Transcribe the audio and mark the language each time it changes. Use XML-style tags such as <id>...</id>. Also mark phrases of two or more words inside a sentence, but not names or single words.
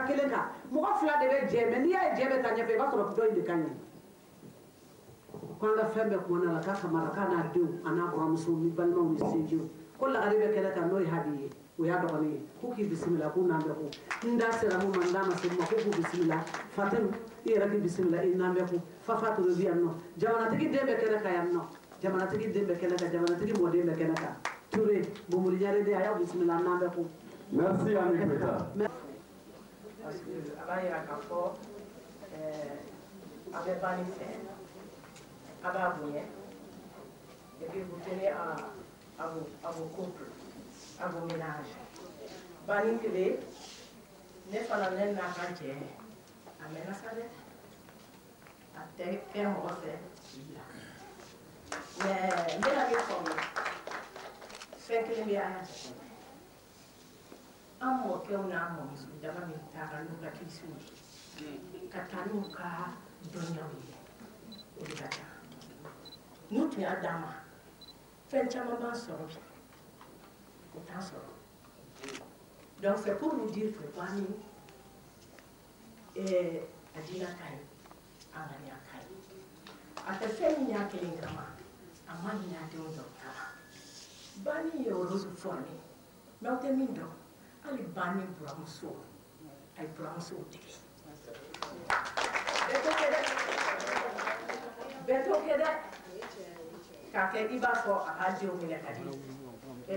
<bm>kelen kan mɔgɔ 2 de bɛ jɛ mais n'i y'a ye jɛ bɛ taa ɲɛfɛ i b'a sɔrɔ dɔ in de ka ɲi ko an ka fɛn bɛɛ kumana la k'a Kamara k'a n'a denw a n'a buranmusow ni balimaw ni sinjiw ko lagare bɛ kɛnɛ kan n'o ye Hadi ye o y'a dɔgɔnin ye k'u k'i bisimila k'u n'an bɛ ko n da sera mun ma n da ma se mun ma k'u k'u bisimila Fatimu i yɛrɛ k'i bisimila i n'an bɛ ko Fafa Ture bi yan nɔ jamanatigi den bɛ kɛnɛ kan yan nɔ jamanatigi den bɛ kɛnɛ kan jamanatigi mɔden bɛ kɛnɛ kan Ture Bomori Ɲareden a y'aw bisimila an n'an bɛ ko merci Ami Koita</bm> <fr>parce que</fr> <bm>a b'a yira k'a fɔ a bɛ banni fɛ a b'a bonya</bm> <fr>et puis vous tenez à vos couples, à vos ménages.</fr> <bm>Banni kele ne fana ne n'a ka jɛ a mɛnna sa dɛ a tɛ kɛ mɔgɔ fɛ mais n bɛna min faamu fɛn kelen bɛ an y'a jate an mɔkɛw n'a mɔmuso dama min taara n'u ka kilisiw ye ka taa n'u ka dɔnniyaw ye o de ka ca n'u tun y'a d'an ma fɛn caman b'an sɔrɔ bi o t'an sɔrɔ</bm> <fr>donc c'est pour nous dire que</fr> <bm>banni a diinɛ ka ɲi an ŋaniya ka ɲi a tɛ fɛn min y'a kelen kama a ma ɲinɛ a denw dɔw ta la Bani ye olu formé mais o tɛ min dɔn hali bani buramuso a ye buramusow dege bɛɛ t'o kɛ dɛ k'a kɛ i b'a fɔ a b'a denw minɛ ka di</bm>